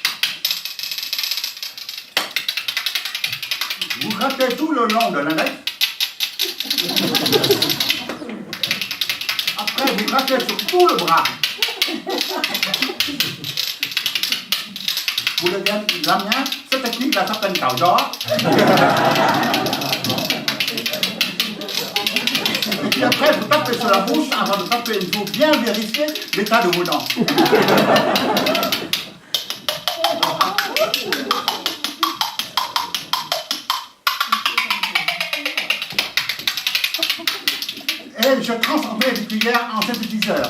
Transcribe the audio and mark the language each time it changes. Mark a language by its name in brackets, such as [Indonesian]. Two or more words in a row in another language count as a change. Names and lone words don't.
[French] Vous grattez tout le long de l'index. Après, vous grattez sur tout le bras. Vous le [Vietnamese] làm nhá, [French] cette technique là s'appelle [Vietnamese] cào gió. [French] Et puis après, vous tapez sur la bouche avant de taper. Il faut bien vérifier l'état de vos dents. Et je transforme les cuillères en synthétiseur.